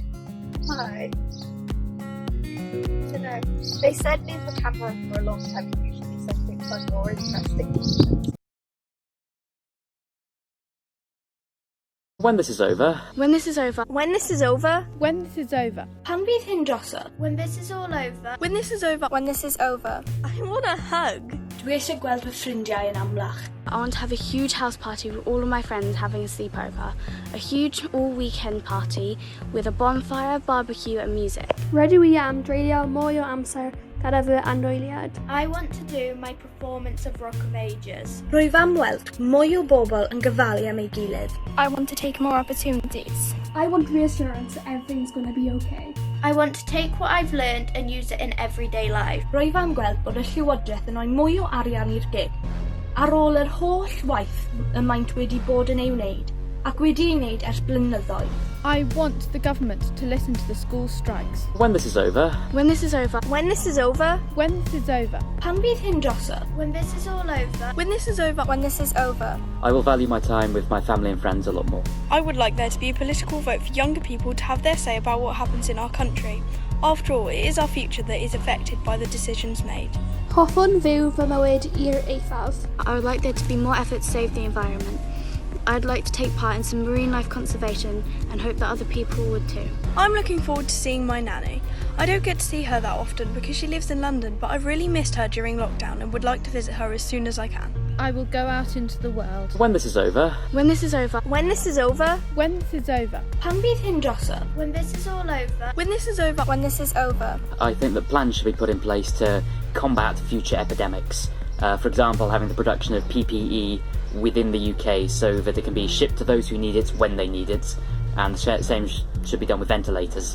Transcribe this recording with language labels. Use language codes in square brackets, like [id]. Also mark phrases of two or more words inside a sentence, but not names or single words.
[en] Hi. Dunno. They said leave the camera on for a long time and usually something fun or interesting. When this is over. When this is over. When this is over. When this is over. [cy] Pan bydd hyn drosodd? [en] When this is all over. When this is over. When this is over. I want a hug. [cy] Dwi eisiau gweld fy ffrindiau yn amlach. [en] I want to have a huge house party with all of my friends having a sleepover. A huge all-weekend party with a bonfire, barbecue and music. [cy] Rydw i am dreulio mwy o amser gyda fy anwyliad. [en] I want to do my performance of Rock of Ages. [cy] Rwyf am weld mwy o bobl yn gyfalu am ei gilydd. [en] I want to take more opportunities. I want reassurance that everything's going to be okay. I want to take what I've learned and use it in everyday life. [cy] Rwyf am gweld bod y Llywodraeth yn rhoi mwy o arian i'r gig. Ar ôl yr holl waith y maent wedi bod yn ei wneud, ac wedi ei wneud ers blynyddoedd. [en] I want the government to listen to the school strikes. When this is over. When this is over. When this is over. When this is over. [cy] Pan bydd hyn drosodd? [en] When this is all over. When this is over. When this is over. I will value my time with my family and friends a lot more. I would like there to be a political vote for younger people to have their say about what happens in our country. After all, it is our future that is affected by the decisions made. [cy] Hoffwn fyw fy mywyd i'r eithaf. [en] I would like there to be more effort to save the environment. I'd like to take part in some marine life conservation and hope that other people would too. I'm looking forward to seeing my nanny. I don't get to see her that often because she lives in London, but I've really missed her during lockdown and would like to visit her as soon as I can. I will go out into the world. When this is over. When this is over. When this is over. When this is over. [cy] Pan bydd hyn drosodd? [en] When this is all over. When this is over. When this is over. I think that plans should be put in place to combat future epidemics. For example, having the production of PPE within the UK so that it can be shipped to those who need it when they need it, and the same should be done with ventilators.